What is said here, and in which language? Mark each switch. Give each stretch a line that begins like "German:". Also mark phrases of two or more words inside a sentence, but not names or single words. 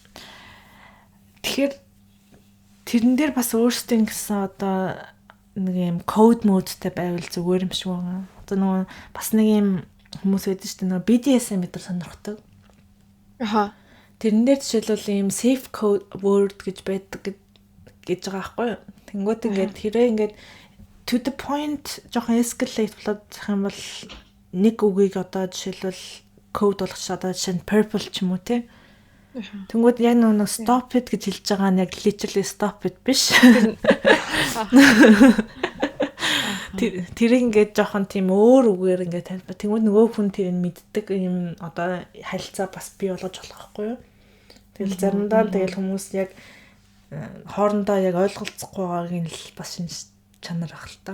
Mongolian: Тэгэхээр тэрэн дээр бас өөрсдийн гэсэн одоо нэг юм код модтэй байвал зүгээр юм шиг байгаа. Одоо нөгөө бас нэг юм хүмүүс байдаг шүү дээ. Нөгөө BDSM мэдэр сонирхдаг. Аха. Тэрэн дээр жишээлбэл ийм
English: safe code word
Mongolian: гэж байдаг гэж байгаа байхгүй юу? Тэнгүүд ингээд хэрэг ингээд
English: to the point
Mongolian: жоохон escalate болоод зах юм бол нэг үгийг одоо жишээлбэл code болгоч одоо жишээ нь purple ч юм уу те. Тэнгүүд яг нэг
English: stop it
Mongolian: гэж хэлж байгаа нь яг
English: literally stop it
Mongolian: биш. Тэр ингээд жоохон тийм өөр үгээр ингээд тайлбар. Тэнгүүд нөгөө хүн тэрийг мэддэг юм одоо харилцаа бас бий болгож болох байхгүй юу? Тэгэл заримдаа тэгэл хүмүүс яг хоорондоо яг ойлголцохгүй байгааг л бас шинж чанар ах л та.